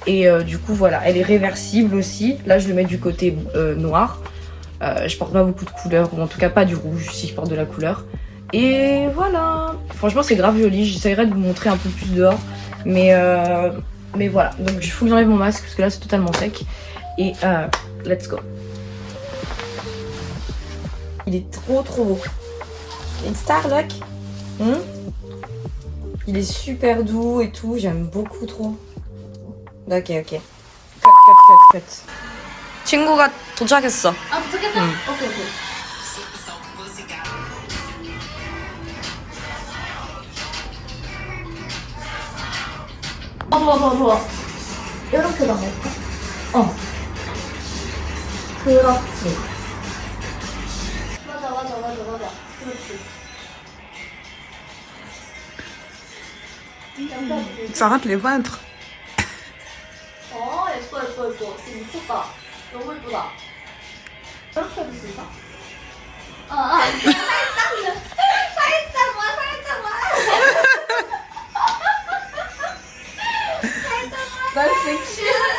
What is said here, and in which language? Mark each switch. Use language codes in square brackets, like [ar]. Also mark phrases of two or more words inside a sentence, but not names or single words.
[fr] Et du coup voilà, elle est réversible aussi. Là je le mets du côté noir. Je porte pas beaucoup de couleurs, ou en tout cas pas du rouge si je porte de la couleur. Et voilà, franchement c'est grave joli, j'essaierai de vous montrer un peu plus dehors. Mais voilà, donc il faut que j'enlève mon masque parce que là c'est totalement sec. Et [en] let's go. [fr] Il est trop beau. Une Starlock. Il est super doux et tout, j'aime beaucoup trop. [en] Ok. cut. [ko] 친구가 도착했어. 아 도착했어? 오케이. 좋아. 이렇게 나갈까? 그렇지. 맞아. 그렇지. [fr] Ça rate les ventres. [ko] 예뻐. 지금 미쳤다. 너무 예쁘다. 이렇게 해줄 수 있어? 살짝만. 난 섹시해.